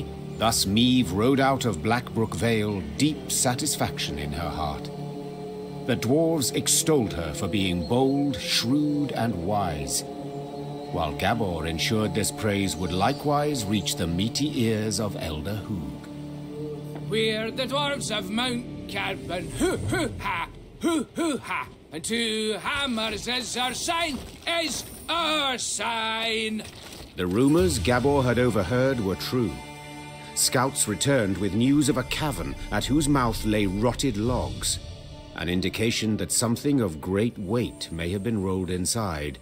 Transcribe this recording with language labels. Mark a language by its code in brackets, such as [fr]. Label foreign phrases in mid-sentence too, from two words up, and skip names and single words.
[en] Thus Meve rode out of Blackbrook Vale, deep satisfaction in her heart. The dwarves extolled her for being bold, shrewd, and wise, while Gabor ensured this praise would likewise reach the meaty ears of Elder Hoog. We're the dwarves of Mount Kaedwen, hoo-hoo-ha, hoo-hoo-ha, and 2 hammers is our sign, is our sign. The rumors Gabor had overheard were true. Scouts returned with news of a cavern at whose mouth lay rotted logs, an indication that something of great weight may have been rolled inside.